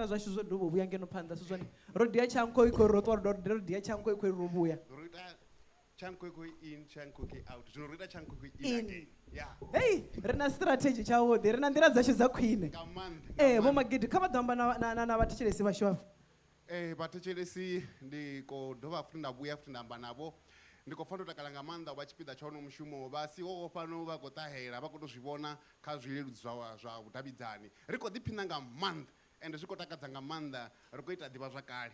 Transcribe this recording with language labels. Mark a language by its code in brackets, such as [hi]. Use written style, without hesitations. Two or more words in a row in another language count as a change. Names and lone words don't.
[ve] zwashu zwo dovha vhuya ngeno phanḓa si zwone ro dia tshankoikoi ro ṱwa ro dia tshankoikoi ro vhuya chankhoikoi in chankhoikoi out zwino ro ita chankhoikoi [en] in again [ve] hei ri na strategy tshavhuḓi ri na nḓila dzashu dza khwine vho magidi kha vha ḓo amba na vhathetshelesi vhashu afho vhathetshelesi ndi khou dovha futhi nda vhuya futhi nda amba navho ndi khou fanela u takala nga maanḓa u vha tshipiḓa tsha hono mushumo vha siho fano vha khou ṱahela vha khou tou zwi vhona kha zwileludzi zwa vhudavhidzani ri khou ḓiphina nga maanḓa ende zwi khou takadza nga maanḓa ri khou ita ḓivhazwakale